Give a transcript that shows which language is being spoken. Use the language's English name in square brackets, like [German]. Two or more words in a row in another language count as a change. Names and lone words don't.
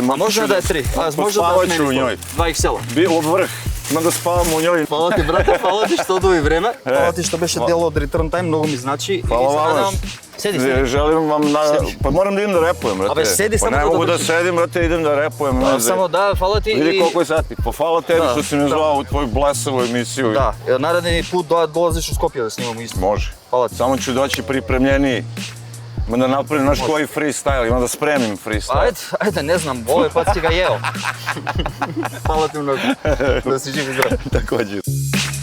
[Macedonian] А може да е 3. Може да [Serbian] Spavaću u njoj. [Macedonian] 2 иксела. [Serbian] Bilo vrh. Ima da spavam u njoj. [Macedonian] Фала ти, брате, фала ти што дои време. Фала ти што беше дел од Return Time, многу ми значи. [Serbian] Hvala vama. [Macedonian] Седи. [Serbian] Želim vam na... Sediš. Pa moram da idem da repujem, brate. [Macedonian] Абе, седи [Serbian] Pa [Macedonian] само [Serbian] ne [Macedonian] да [Serbian] mogu da [Macedonian] довршиш. [Serbian] sedim, brate, idem da repujem. ne znam. [Macedonian] Само да, фала ти. [Serbian] Vidi koliko je sati. Pa hvala tebi Da, što si me da. zvao u tvoju blesavu emisiju. [Macedonian] Да, нареден пут долазиш у Скопје да снимаме исто. [Serbian] Može. Hvala ti. Samo ću doći pripremljeniji. Ima da napravim naš koji freestyle, ima da spremim freestyle. [Macedonian] Ајде, не знам, овој пат [Serbian] си га јео. [Macedonian] Фала ти многу. Да си жив и здрав. [Serbian] Također.